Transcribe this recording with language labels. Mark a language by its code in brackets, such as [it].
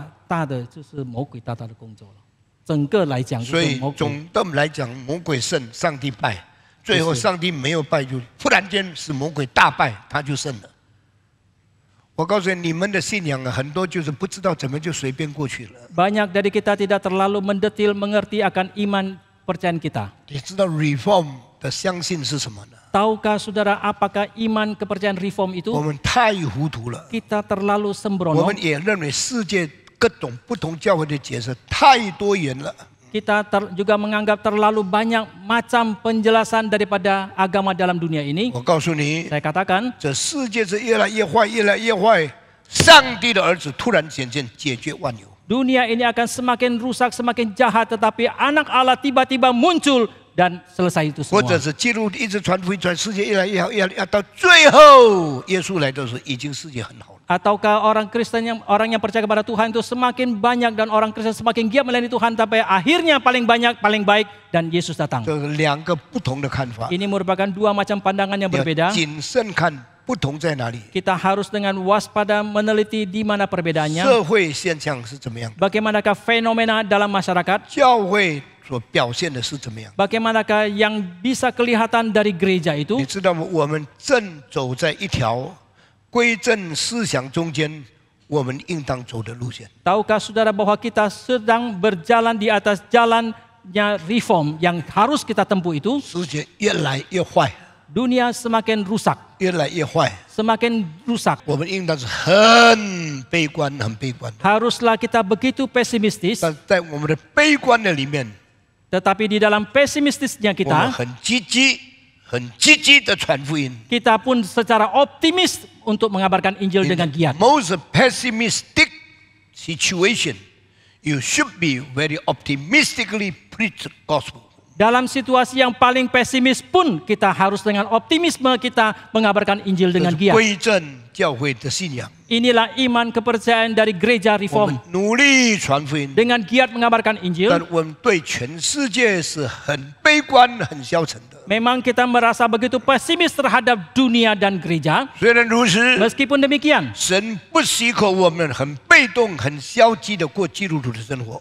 [zh] 大的就是魔鬼大大的工作了。整个来讲，所以总的来讲，魔鬼胜，上帝败。最后上帝没有败，就忽然间使魔鬼大败，他就胜了。我告诉你，你们的信仰很多就是不知道怎么就随便过去了。 [id] Banyak dari kita tidak terlalu mendetil mengerti akan iman percayaan kita. [zh] 你知道 reform 的相信是什么呢？ [id] Tahukah saudara apakah iman kepercayaan reform itu? [zh] 我们太糊涂了。 [id] Kita terlalu [zh] 我 [id] sembrono. [zh] 们也认为世界各种不同教会的解释太多元了。 [id] Kita juga menganggap terlalu banyak macam penjelasan daripada agama dalam dunia ini. [zh] 我告诉你， [id] Saya katakan, [zh] 这世界是越来越坏，越来越坏。上帝的儿子突然显现，解决万有。 [id] dunia ini akan semakin rusak, semakin jahat, tetapi anak Allah tiba-tiba muncul dan selesai itu [zh] 或 [id] semua. [zh] 者是基督一直传福音，传世界越来越好，越来越到最后耶稣来的时候，已经世界很好了。 [id] Ataukah orang Kristen orang yang percaya kepada Tuhan itu semakin banyak dan orang Kristen semakin giat melayani Tuhan, tapi akhirnya paling banyak, paling baik dan Yesus datang. [zh] 这是两个不同的看法。 [id] Ini merupakan dua macam pandangan yang [zh] 要 [id] berbeda. [zh] 谨慎看不同在哪里， [id] Kita harus dengan waspada meneliti di mana perbedaannya. [zh] 社会现象是怎么样的， [id] Bagaimanakah fenomena dalam masyarakat? [zh] 教会所表现的是怎么样。 [id] Bagaimanakah yang bisa kelihatan dari gereja itu? [zh] 你知道吗？我们正走在一条归正思想中间，我们应当走的路线。 [id] Tahukah saudara bahwa kita sedang berjalan di atas jalannya reform yang harus kita tempuh itu? [zh] 世界越来越坏， [id] Dunia semakin rusak, [zh] 越来越坏， [id] semakin rusak. [zh] 我们应当是很悲观，很悲观。 [id] Haruslah kita begitu pesimistis, [zh] 但在我们的悲观的里面， [id] tetapi di dalam pesimistisnya [zh] 我们 [id] kita, [zh] 很积极、很积极的传福音。 [id] kita pun secara optimis untuk mengabarkan Injil dengan giat. [en] most pessimistic situation, you should be very optimistically preach the gospel. [id] Dalam situasi yang paling pesimis pun kita harus dengan optimisme kita mengabarkan Injil [zh] 这 [id] dengan giat. [zh] 归正教会的信仰。 [id] Inilah iman kepercayaan dari gereja [zh] 我 [id] reform. [zh] 们努力传福音， [id] Dengan giat mengabarkan Injil, [zh] 我们对全世界是很悲观、很消沉的。 [id] memang kita merasa begitu pesimis terhadap dunia dan gereja. [zh] 虽然如此， [id] Meskipun demikian, [zh] 神不许可我们很被动、很消极的过基督徒的生活。